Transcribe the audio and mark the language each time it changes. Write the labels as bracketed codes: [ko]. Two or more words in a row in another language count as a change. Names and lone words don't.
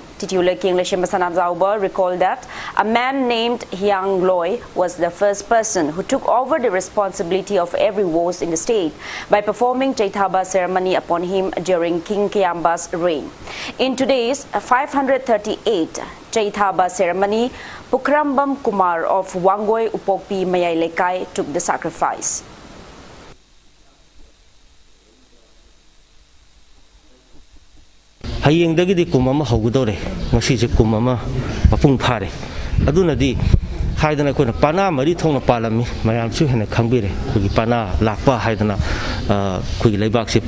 [en] Titular King Lechem Basanajauba recalled that a man named Hyang Loy was the first person who took over the responsibility of every wars in the state by performing Chaithaba ceremony upon him during King Kiamba's reign. In today's 538 Chaithaba ceremony, Pukrambam Kumar of Wangoi Upokpi Mayay Lekai took the sacrifice. [mni] Hayeng dagidi kumama hogudore ngasi je kumama mapung phare adunadi haidana kona pana mari thongna palami mayam chu hena khangbire kugi pana lakpa haidana kugi leibak se